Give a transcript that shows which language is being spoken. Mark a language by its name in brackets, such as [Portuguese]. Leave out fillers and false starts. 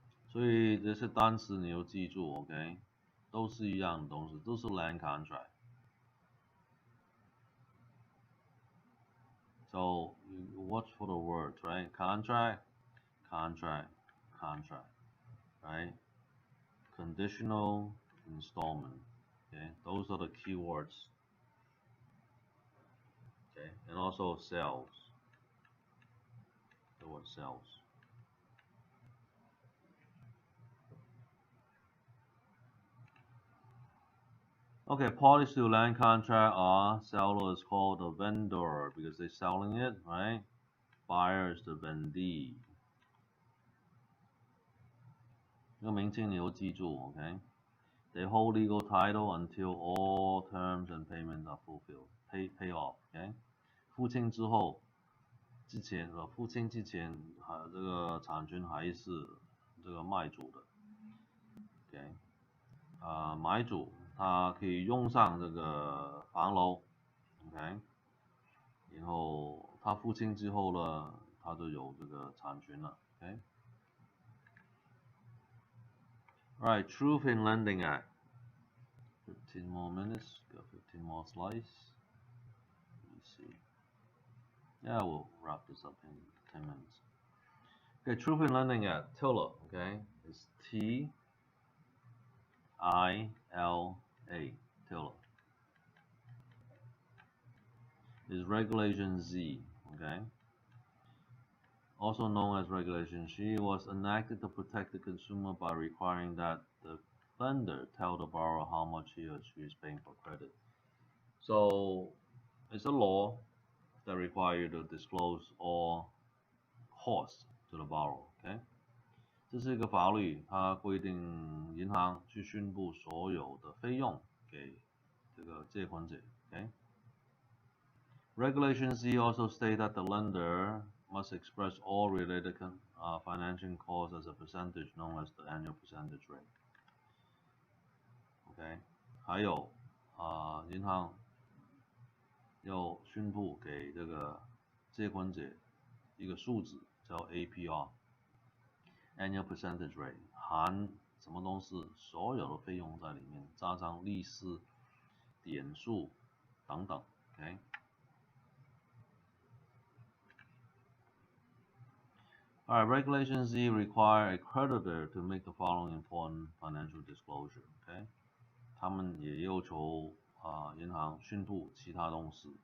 [Chinese] 所以这些单词你要记住 ，OK， 都是一样的东西，都是 land contract。 [English] So you watch for the words, right? Contract, right? Conditional, installment. Okay, those are the key words. Okay, and also sales. The word sales. Okay, parties to land contract are seller is called the vendor because they're selling it, right? Buyer is the vendee. [Chinese] 这个名称你要记住 ，OK？ [English] They hold legal title until all terms and payments are fulfilled. Pay off, OK？ [Chinese] 付清之前，这个产权还是这个卖主的 ，OK？买主他可以用上这个房楼 ，OK？然后他付清之后呢，他就有这个产权了 ，OK？ [English] Right, Truth in Lending Act. 15 more minutes, got 15 more slides. Let me see. Yeah, we'll wrap this up in 10 minutes. Okay, Truth in Lending Act, TILA, okay? It's T-I-L-A, TILA. Is Regulation Z, okay? Also known as Regulation G, was enacted to protect the consumer by requiring that the lender tell the borrower how much he or she is paying for credit. So it's a law that requires you to disclose all costs to the borrower. [Chinese] Okay， 这是一个法律，它规定银行去宣布所有的费用给这个借款者。Okay， [English] Regulation Z also states that the lender must express all related financing costs as a percentage known as the annual percentage rate. [Chinese] OK， 还有银行要宣布给这个借款者一个数字叫 APR。 [English] Annual percentage rate [Chinese] 含什么东西？所有的费用在里面，加上利息、点数等等。 [English] OK。 Alright, Regulation Z require a creditor to make the following important financial disclosure. [Chinese] OK， 他们也要求银行宣布其他东西。